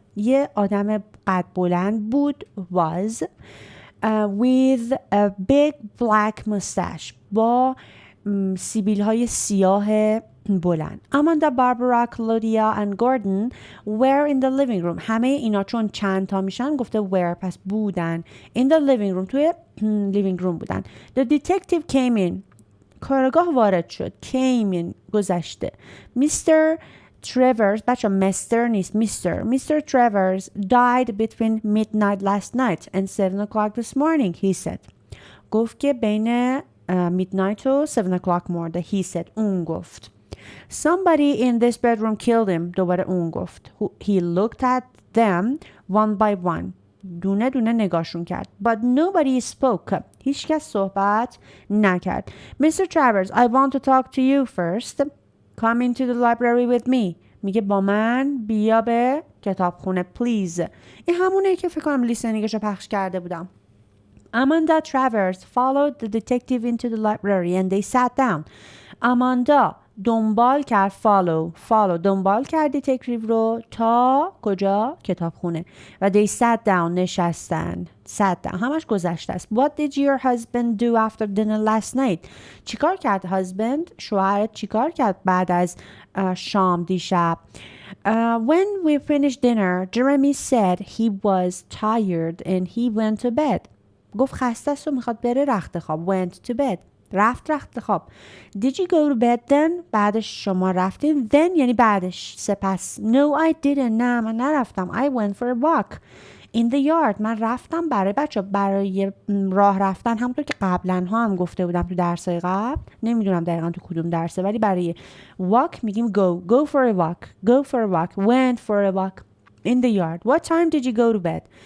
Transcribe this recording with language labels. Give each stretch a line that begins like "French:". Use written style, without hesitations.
Persian: یه آدم قد بلند بود
English: was with a big black mustache.
Persian: با سیبیل های سیاه بلند.
English: Amanda, Barbara, Claudia and Gordon were in the living room.
Persian: همه اینا چون چند تا میشن گفته were پس بودن.
English: In the living room توی living room بودن. The detective came in.
Persian: کارگاه وارد شد.
English: came in گذشته. Mr.
Persian: Travers بچه مستر نیست Mr.
English: Travers died between midnight last night and 7 o'clock this morning he said.
Persian: گفت که بین midnight و 7 o'clock مرده.
English: he said
Persian: اون گفت.
English: Somebody in this bedroom killed him.
Persian: دوباره اون گفت.
English: He looked at them one by one.
Persian: دونه دونه نگاشون کرد.
English: But nobody spoke.
Persian: هیچ کس صحبت نکرد. Mr.
English: Travers, I want to talk to you first. Come into the library with me.
Persian: میگه با من بیا به کتابخونه please. این همونه که فکر کنم لیسنینگش رو پخش کرده بودم.
English: Amanda Travers followed the detective into the library and they sat down.
Persian: Amanda دنبال کرد follow دنبال کرد دیتکتیو رو تا کجا؟ کتابخونه.
English: و they sat down نشستن.
Persian: sat down همش گذشته است.
English: What did your husband do after dinner last night?
Persian: چیکار کرد husband؟ شوهرت چیکار کرد بعد از شام دیشب؟
English: When we finished dinner, Jeremy said he was tired and he went to bed.
Persian: گفت خسته است و میخواد بره رخت خواب.
English: went to bed
Persian: رفت رخت خواب.
English: Did you go to bed then?
Persian: بعدش شما رفتین. Then یعنی بعدش سپس.
English: No I didn't.
Persian: نه من نرفتم.
English: I went for a walk in the yard.
Persian: من رفتم برای راه رفتن همونطور که قبلا ها هم گفته بودم تو درسای قبل. نمیدونم دقیقا تو کدوم درسه ولی برای walk میگیم
English: go for a walk went for a walk in the yard. What time did you go to bed?